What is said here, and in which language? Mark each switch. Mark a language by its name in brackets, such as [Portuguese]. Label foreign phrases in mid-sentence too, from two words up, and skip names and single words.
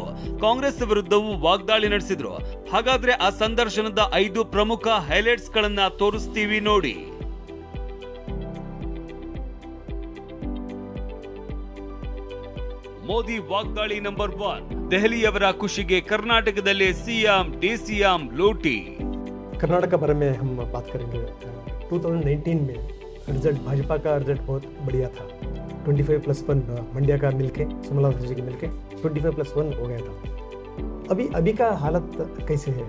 [Kannada] ಕಾಂಗ್ರೆಸ್ ವಿರುದ್ಧವೂ ವಾಗ್ದಾಳಿ ನಡೆಸಿದ್ರು. ಹಾಗಾದ್ರೆ ಆ ಸಂದರ್ಶನದ 5 ಪ್ರಮುಖ ಹೈಲೈಟ್ಸ್ ಗಳನ್ನ ತೋರಿಸ್ತೀವಿ ನೋಡಿ. ಮೋದಿ ವಾಗ್ದಾಳಿ ನಂಬರ್ 1. ದೆಹಲಿಯವರ ಖುಷಿಗೆ ಕರ್ನಾಟಕದಲ್ಲಿ [English] CM DCM [Kannada] लूटी. [Hindi] कर्नाटक के बारे में हम बात करेंगे. 2019 में रिजल्ट भाजपा का रिजल्ट बहुत बढ़िया था. 25+1 मंड्या का मिलके, सोमनाथ जी के मिलके 25+1 हो गया था. अभी का हालत कैसे है?